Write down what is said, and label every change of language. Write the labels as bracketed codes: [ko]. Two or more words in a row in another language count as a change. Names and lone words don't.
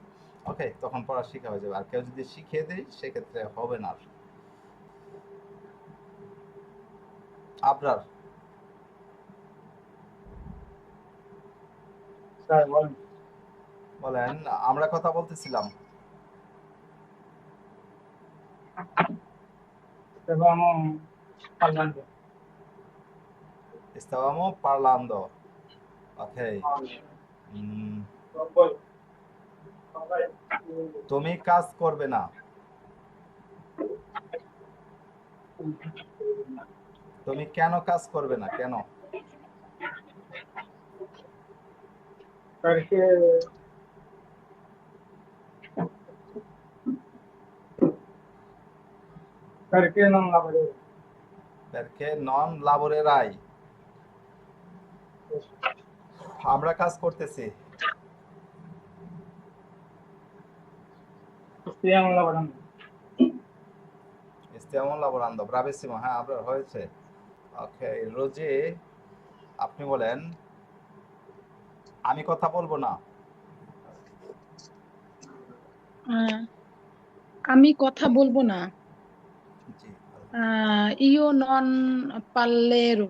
[bn] ওকে, তখন পড়া শিখা হয়ে যাবে। আর কেউ যদি শিখিয়ে দেয় সেক্ষেত্রে হবে না আর। আবরার, স্যার বলেন। বলেন, আমরা কথা বলতেছিলাম। [it] Stavamo parlando. Stavamo parlando. Ok. Poi, [bn] তুমি কাজ করবে না। তুমি কেন কাজ করবে না, কেন? [it] perché perché non lavori? Perché non lavorerai? [bn] আমরা কাজ করতেছি। [it] Stiamo lavorando. Stiamo lavorando. Bravissimo, [bn] হ্যাঁ আপনার হয়েছে। ওকে, রোজি, আপনি বলেন, আমি কথা বলবো না। আমি কথা বলবো না। জি, [it] Io non parlerò.